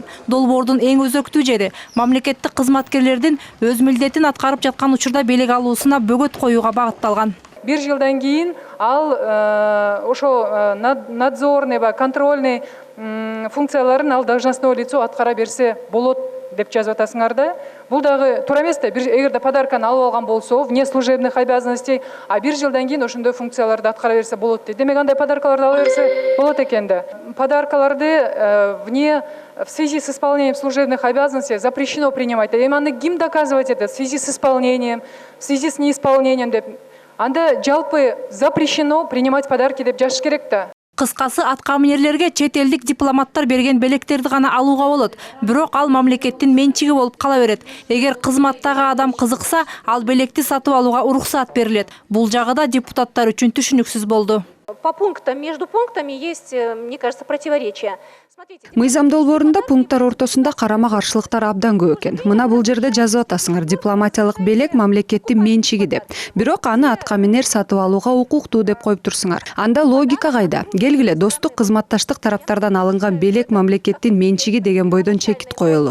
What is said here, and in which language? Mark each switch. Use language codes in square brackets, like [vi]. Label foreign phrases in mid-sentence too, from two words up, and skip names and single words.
[ky] Долбоордун эң өзөктүү жери мамлекеттик кызматкерлердин өз милдетин аткарып жаткан учурда белек алуусуна бөгөт коюуга багытталган. Bir жылдан кейін ал ошо [ru] надзорный, контрольный [ky] функцияларын ал [ru] должностное лицо [ky] аткара берсе болот деп жазып атасыңар да. Бул дагы туура эмес да. Эгерде подарканы алып алган болсо, [ru] вне служебных обязанностей, а [ky] bir жылдан кейін ошондой функцияларды аткара берсе болот дейт. Демек андай подаркаларды ала берсе болот экен да. [ru] Подаркаларды в связи с исполнением служебных обязанностей запрещено принимать. [ky] Эми аны ким [ru] доказывать это? В связи с исполнением, в связи с неисполнением деп. [ky] Анда жалпы [ru] запрещено принимать подарки [ky] деп жазыш керек да. Кыскасы аткаминерлерге чет элдик дипломаттар берген белектерди гана алууга болот. Бирок ал мамлекеттин менчиги болуп кала берет. Эгер кызматтагы адам кызыкса, ал белекти сатып алууга уруксат берилет. Бул жагы да депутаттар үчүн түшүнүксүз болду. [ru] По пунктам, между пунктами есть, мне кажется, противоречия. [ky] Мыйзам долбоорунда пункттар ортосунда карама-каршылыктар абдан көп экен. Мына бул жерде жазып атасыңар, дипломатиялык белек мамлекеттин менчиги деп. Бирок аны аткаминер сатып алууга укуктуу деп коюп турсуңар. Анда логика кайда? Келгиле, достук, кызматташтык тараптардан алынган белек мамлекеттин менчиги деген бойдон чекит коелу.